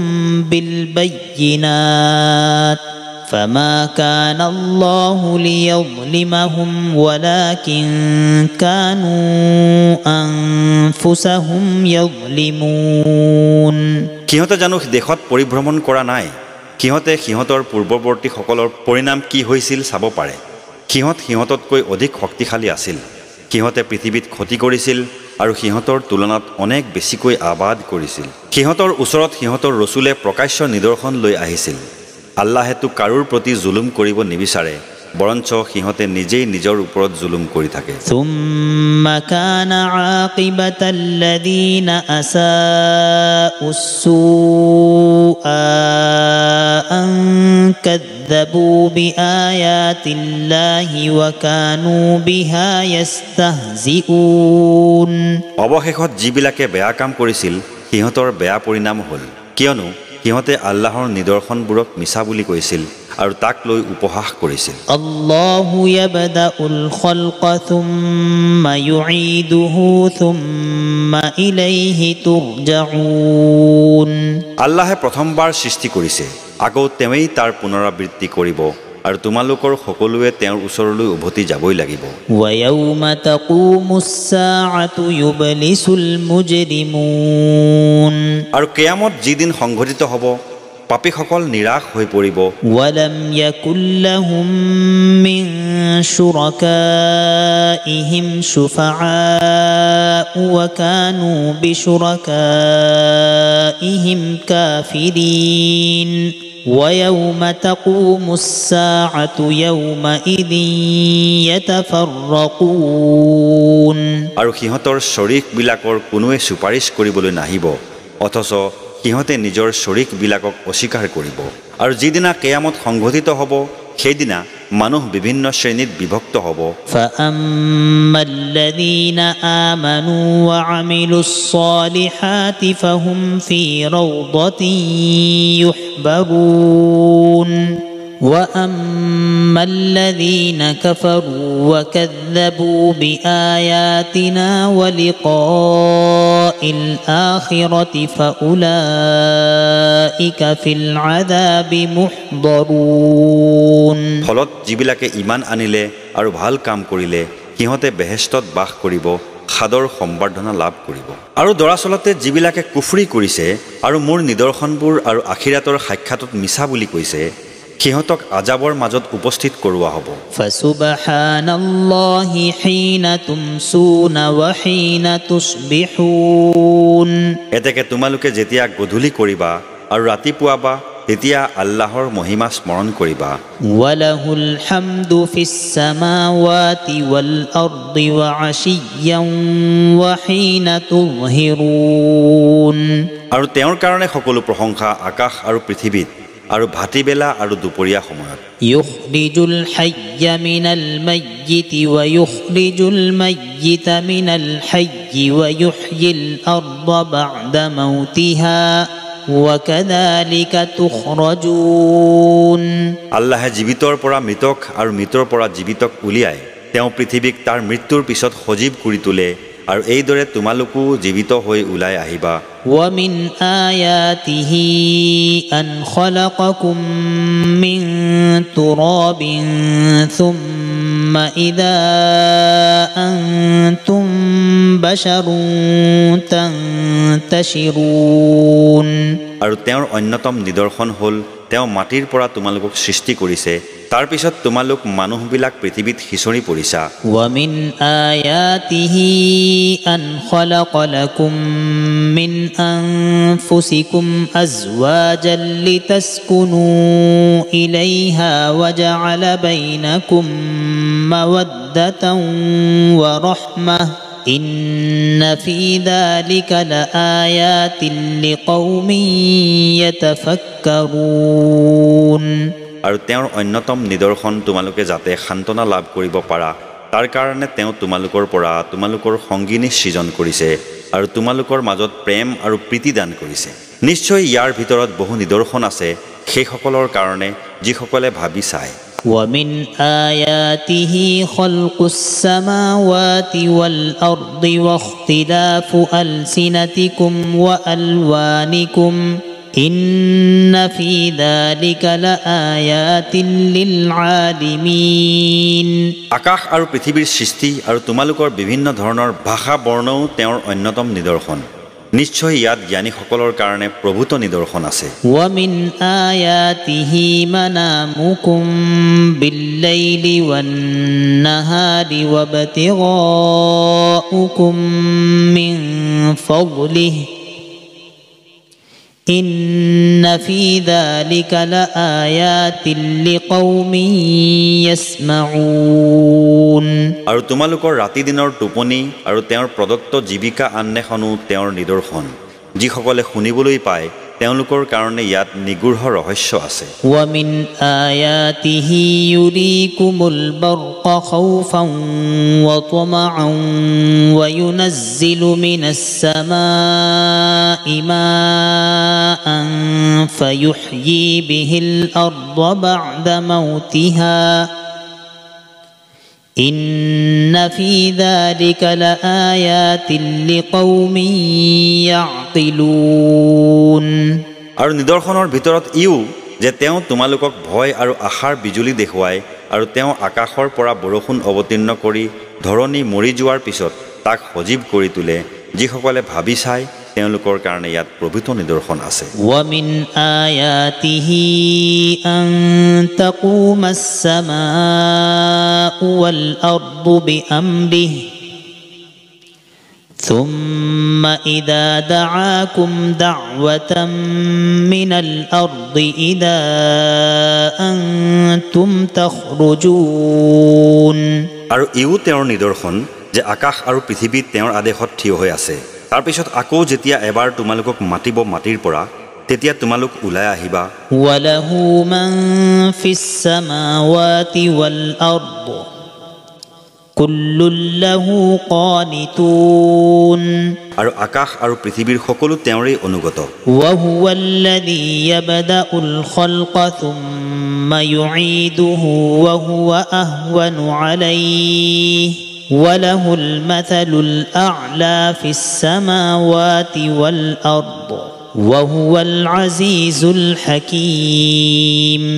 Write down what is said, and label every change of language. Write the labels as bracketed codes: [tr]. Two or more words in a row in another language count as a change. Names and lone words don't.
[ar] بالبينات فما كان الله ليظلمهم ولكن كانوا أنفسهم يظلمون। [as] সিহঁতে জানো দেশত পৰিভ্ৰমণ কৰা নাই? সিহঁতে সিহঁতৰ পূৰ্বৱৰ্তীসকলৰ পৰিণাম কি হৈছিল চাব পাৰে। সিহঁততকৈ অধিক শক্তিশালী আছিল। সিহঁতে পৃথিৱীত ক্ষতি কৰিছিল আৰু সিহঁতৰ তুলনাত অনেক বেছিকৈ আবাদ কৰিছিল। সিহঁতৰ ওচৰত সিহঁতৰ ৰসুলে প্ৰকাশ্য নিদৰ্শন লৈ আহিছিল। আল্লাহেতো কাৰোৰ প্ৰতি জুলুম কৰিব নিবিচাৰে, বৰঞ্চ সিহঁতে নিজেই নিজৰ ওপৰত জুলুম কৰি থাকে। [ar] ثم كان عاقبة الذين أساءوا السوأى أن كذبوا بآيات الله وكانوا بها يستهزئون. [as] অৱশেষত যিবিলাকে বেয়া কাম কৰিছিল সিহঁতৰ বেয়া পৰিণাম হ'ল, কিয়নো সিহঁতে আল্লাহৰ নিদৰ্শনবোৰক মিছা বুলি কৈছিল আৰু তাক লৈ উপহাস কৰিছিল। [ar] الله يبدأ الخلق ثم يعيده ثم إليه ترجعون. [as] আল্লাহে প্ৰথমবাৰ সৃষ্টি কৰিছে, আকৌ তেওঁই তাৰ পুনৰাবৃত্তি কৰিব আৰু তোমালোকৰ সকলোৱে তেওঁৰ ওচৰলৈ উভতি যাবই লাগিব। [ar] ويوم تقوم الساعة يبلس المجرمون. [as] আৰু কিয়ামত যিদিন সংঘটিত হ'ব, পাপীসকল নিৰাশ হৈ পৰিব। [ar] ولم يكن لهم من شركائهم شفعاء وكانوا بشركائهم كافرين. ويوم تقوم الساعة يومئذ يتفرقون [as] আৰু সিহঁতৰ শৰীকবিলাকৰ কোনোৱে সুপাৰিশ কৰিবলৈ নাহিব অথচ সিহঁতে নিজৰ শৰীকবিলাকক অস্বীকাৰ কৰিব আৰু যিদিনা কিয়ামত সংঘটিত হ'ব সেইদিনা মানুহ বিভিন্ন শ্ৰেণীত বিভক্ত হ'ব [ar] فأما الذين آمنوا وعملوا الصالحات فهم في روضة يحبرون وأما الذين كفروا وكذبوا بآياتنا ولقاء الآخرة فأولئك في العذاب محضرون [as] ফলত যিবিলাকে ইমান আনিলে আৰু ভাল কাম কৰিলে সিহঁতে বেহেষ্টত বাস কৰিব খাদৰ সম্বৰ্ধনা লাভ কৰিব আৰু দৰাচলতে যিবিলাকে কুফৰি কৰিছে আৰু মোৰ নিদৰ্শনবোৰ আৰু আখিৰাতৰ সাক্ষাতত মিছা বুলি কৈছে সিহঁতক আজাবৰ মাজত উপস্থিত কৰোৱা হ'ব [ar] فسبحان الله حين تمسون وحين تصبحون [as] এতেকে তোমালোকে যেতিয়া গধূলি কৰিবা আৰু ৰাতিপুৱাবা তেতিয়া আল্লাহৰ মহিমা স্মৰণ কৰিবা [ar] وله الحمد في السماوات والأرض وعشيا وحين تظهرون [as] আৰু তেওঁৰ কাৰণে সকলো প্ৰশংসা আকাশ আৰু পৃথিৱীত আৰু ভাটিবেলা আৰু দুপৰীয়া সময়ত [ar] يخرج الحي من الميت ويخرج الميت من الحي ويحيي الأرض بعد موتها وكذلك تخرجون [as] আল্লাহে জীৱিতৰ পৰা মৃতক আৰু মৃতৰ পৰা জীৱিতক উলিয়ায় তেওঁ পৃথিৱীক তাৰ মৃত্যুৰ পিছত সজীৱ কৰি তোলে আৰু এইদৰে তোমালোকো জীৱিত হৈ ওলাই আহিবা [ar] ومن آياته أن خلقكم من تراب ثم إذا أنتم بشر تنتشرون [as] আৰু তেওঁৰ অন্যতম নিদৰ্শন হ'ল তেওঁ মাটিৰ পৰা তোমালোকক সৃষ্টি কৰিছে তাৰ পিছত তোমালোক মানুহবিলাক পৃথিৱীত হিচৰি পৰিছা [ar] ومن آياته أن خلق لكم من أنفسكم أزواجا لتسكنوا إليها وجعل بينكم مودة ورحمة إن في ذلك لآيات لقوم يتفكرون [as] আৰু তেওঁৰ অন্যতম নিদৰ্শন তোমালোকে যাতে শান্তনা লাভ কৰিব পাৰা তাৰ কাৰণে তেওঁ তোমালোকৰ পৰা তোমালোকৰ সংগিনী সৃজন কৰিছে আৰু তোমালোকৰ মাজত প্ৰেম আৰু প্ৰীতি দান কৰিছে নিশ্চয় ইয়াৰ ভিতৰত বহু নিদৰ্শন আছে সেইসকলৰ কাৰণে যিসকলে ভাবি চায় [ar] ومن آياته خلق السماوات والأرض واختلاف ألسنتكم وألوانكم إن في ذلك لآيات للعالمين [as] আকাশ আৰু পৃথিৱীৰ সৃষ্টি আৰু তোমালোকৰ বিভিন্ন ধৰণৰ ভাষা বৰ্ণও তেওঁৰ অন্যতম নিদৰ্শন নিশ্চয় ইয়াত জ্ঞানীসকলৰ কাৰণে প্ৰভূত নিদৰ্শন আছে [ar] ومن آياته منامكم بالليل والنهار وابتغاؤكم من فضله إن في ذلك لآيات لقوم يسمعون [as] আৰু তোমালোকৰ ৰাতি দিনৰ টোপনি আৰু তেওঁৰ প্ৰদত্ত জীৱিকা আন্বেষণো তেওঁৰ নিদৰ্শন যিসকলে শুনিবলৈ পায় তেওঁলোকৰ কাৰণে ইয়াত নিগূঢ় ৰহস্য আছে [ar] ومن آياته يريكم البرق خوفا وطمعا وينزل من السماء ماء فيحيي به الأرض بعد موتها إن في ذلك لآيات لقوم يعقلون [as] আৰু নিদৰ্শনৰ ভিতৰত ইও যে তেওঁ তোমালোকক ভয় আৰু আশাৰ বিজুলী দেখুৱায় আৰু তেওঁ আকাশৰ পৰা বৰষুণ অৱতীৰ্ণ কৰি ধৰণী মৰি যোৱাৰ পিছত তাক সজীৱ কৰি তোলে যিসকলে ভাবি চায় তেওঁলোকৰ কাৰণে ইয়াত প্ৰভূত নিদৰ্শন আছে [ar] ومن آياته أن تقوم السماء والأرض بأمره ثم إذا دعاكم دعوة من الأرض إذا أنتم تخرجون [as] আৰু ইও তেওঁৰ নিদৰ্শন যে আকাশ আৰু পৃথিৱীত তেওঁৰ আদেশত থিয় হৈ আছে তাৰ পিছত আকৌ যেতিয়া এবাৰ তোমালোকক মাতিব মাটিৰ পৰা তেতিয়া তোমালোক ওলাই আহিবা [ar] وله من في السماوات والأرض كل له قانتون [as] আৰু আকাশ আৰু পৃথিৱীৰ সকলো তেওঁৰেই অনুগত [ar] وهو الذي يبدأ الخلق ثم يعيده وهو أهون عليه وله المثل الأعلى في السماوات والأرض وهو العزيز الحكيم